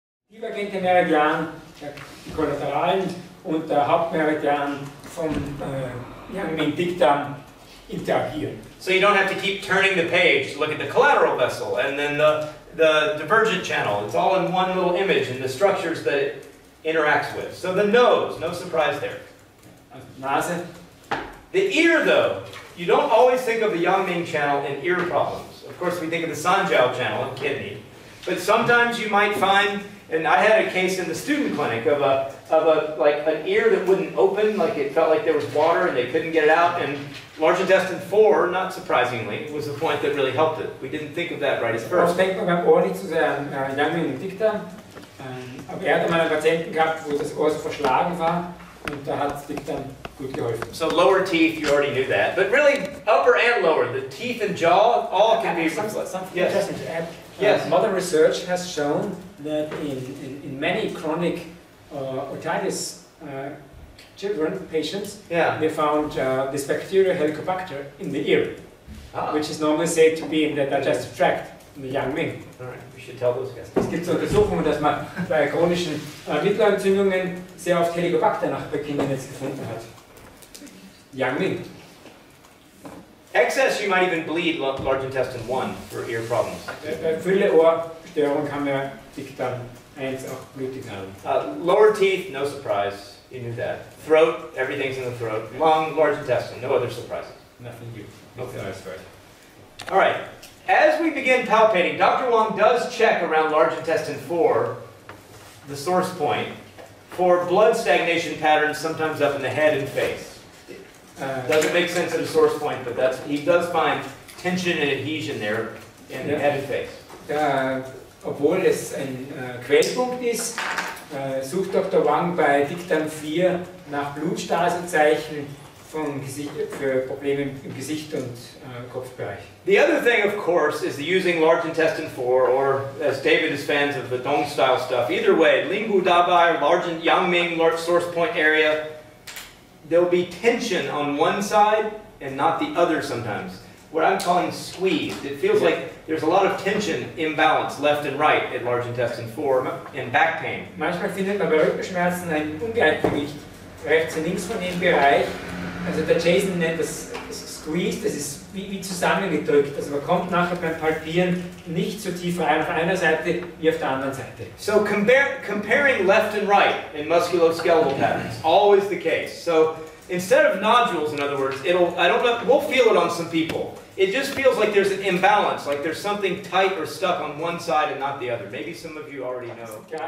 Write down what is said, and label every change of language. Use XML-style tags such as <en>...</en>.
<de>Divergente Meridian, die Kollateralen und der Hauptmeridian vom Yang-Ming-Dickdarm interagieren.</de> <en>So you don't have to keep turning the page to look at the collateral vessel and then the divergent channel. It's all in one little image and the structures that it interacts with. So the nose, no surprise there.</en> <de>Nase.</de> <en>The ear, though, you don't always think of the Yang-Ming channel in ear problems. Of course, we think of the Sanjiao channel in kidney. But sometimes you might find, and I had a case in the student clinic of like an ear that wouldn't open, like it felt like there was water and they couldn't get it out. And large intestine 4, not surprisingly, was the point that really helped it. We didn't think of that right at first.</en> <de>Denkt man beim Ohr nicht zu sehr Yang-Ming-Dickdarm. Aber er hat einmal einen Patienten gehabt, wo das Ohr so verschlagen war und da hat Dickdarm gut geholfen.</de> <en>So lower teeth, you already knew that. But really, upper and lower, the teeth and jaw, all can be... Something yes. interesting to add. Yes. Modern research has shown that in many chronic otitis children, patients, they found this bacteria Helicobacter in the ear, which is normally said to be in the digestive tract, in the Yang-Ming. All right, we should tell those guys.</en> <de>Es gibt so Untersuchungen, dass man bei chronischen Mittelohrentzündungen sehr oft Helicobacter nach bei Kindern jetzt gefunden hat.</de> <en>Yang-Ming. Excess, you might even bleed large intestine 1 for ear problems.</en> <de>Bei Fülle-Ohrstörungen kann man Dickdarm 1 auch blutig haben.</de> <en>Lower teeth, no surprise. You knew that. Throat, everything's in the throat. Lung, large intestine, no other surprises. Nothing new. Okay. All right. As we begin palpating, Dr. Wang does check around large intestine 4, the source point, for blood stagnation patterns sometimes up in the head and face. Doesn't make sense at a source point, but he does find tension and adhesion there in the head and face.</en> <de>Obwohl es ein Quellpunkt ist, sucht Dr. Wang bei Dickdarm 4 nach Blutstasezeichen für Probleme im Gesicht und Kopfbereich.</de> <en>The other thing, of course, is using large intestine 4, or as David is fans of the Dong style stuff. Either way, Linggu Dabai, large Yang-Ming, large source point area, there'll be tension on one side and not the other sometimes. What I'm calling squeezed. It feels like there's a lot of tension, imbalance, left and right at large intestine 4 and back pain.</en> <de>Manchmal findet man bei Rückenschmerzen ein Ungleichgewicht rechts und links von dem Bereich. Also der Jason nennt das squeezed, das ist wie zusammengedrückt. Also man kommt nachher beim Palpieren nicht so tief rein auf einer Seite wie auf der anderen Seite.</de> <en>So comparing left and right in musculoskeletal patterns, always the case. So instead of nodules, in other words, we'll feel it on some people. It just feels like there's an imbalance, like there's something tight or stuck on one side and not the other. Maybe some of you already know.</en>